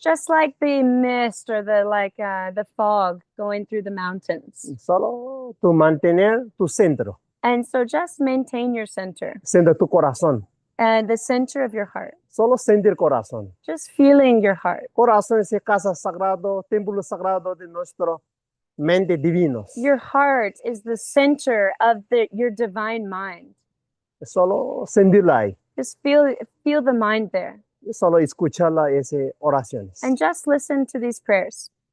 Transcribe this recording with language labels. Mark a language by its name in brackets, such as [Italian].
[English] just like the mist or the fog going through the mountains. [Spanish] Solo tú mantener tu centro, [English] And so just maintain your center [Spanish] centro tu corazón. [English] and the center of your heart. [Spanish] Solo sentir corazón. [English] Just feeling your heart. [Spanish] Corazón es casa sagrado, templo sagrado de nuestro mente divinos. [English] Your heart is the center of your divine mind. [Spanish] Solo sentirla ahí. [English] Just feel the mind there [Spanish] Solo escucharla esas oraciones. [English] and just listen to these prayers.